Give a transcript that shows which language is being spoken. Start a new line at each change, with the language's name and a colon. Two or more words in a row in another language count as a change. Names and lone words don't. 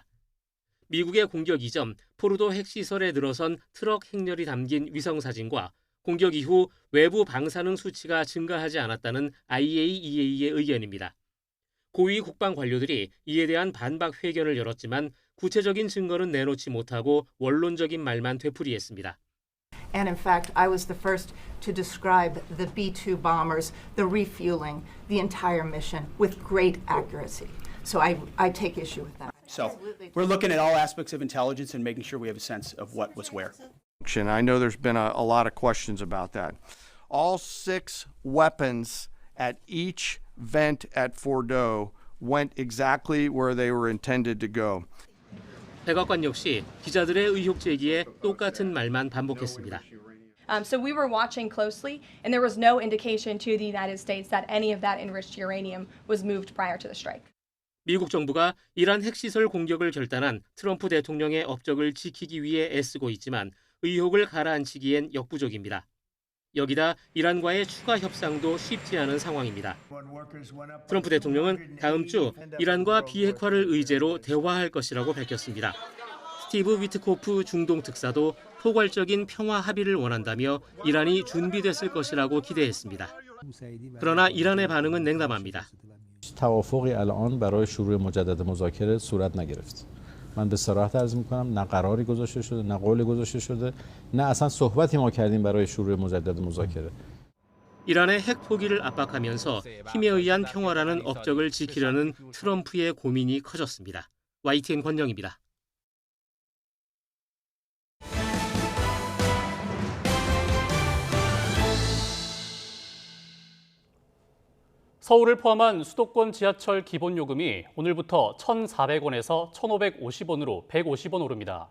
Korean: 미국의 공격 이전 포르도 핵시설에 들어선 트럭 행렬이 담긴 위성사진과 공격 이후 외부 방사능 수치가 증가하지 않았다는 IAEA의 의견입니다. 고위 국방 관료들이 이에 대한 반박 회견을 열었지만 구체적인 증거는 내놓지 못하고 원론적인 말만 되풀이했습니다.
English: And in fact, I was the first to describe the B-2 bombers, the refueling, the entire mission with great accuracy. So I take issue with that. So we're looking at all aspects of intelligence and making sure we have a sense of what was where. I know there's been a lot of questions about that. All 6 weapons at each vent at Fordo went exactly where they were intended to go.
Korean: 백악관 역시 기자들의 의혹 제기에 똑같은 말만 반복했습니다.
English: So we were watching closely, and there was no indication to the United States that any of that enriched uranium was moved prior to the strike.
Korean: 미국 정부가 이란 핵시설 공격을 결단한 트럼프 대통령의 업적을 지키기 위해 애쓰고 있지만 의혹을 가라앉히기엔 역부족입니다. 여기다 이란과의 추가 협상도 쉽지 않은 상황입니다. 트럼프 대통령은 다음 주 이란과 비핵화를 의제로 대화할 것이라고 밝혔습니다. 스티브 위트코프 중동 특사도 포괄적인 평화 합의를 원한다며 이란이 준비됐을 것이라고 기대했습니다. 그러나 이란의 반응은 냉담합니다.
Persian: توافقی الان برای شروع مجدد مذاکره صورت نگرفت. من به صراحت عرض می‌کنم نه قراری گذاشته شده نه قولی گذاشته شده نه اصلا صحبتی ما کردیم برای شروع مجدد مذاکره.
Korean: 이란의 핵 포기를 압박하면서 힘에 의한 평화라는 업적을 지키려는 트럼프의 고민이 커졌습니다. YTN 권영입니다. 서울을 포함한 수도권 지하철 기본요금이 오늘부터 1,400원에서 1,550원으로 150원 오릅니다.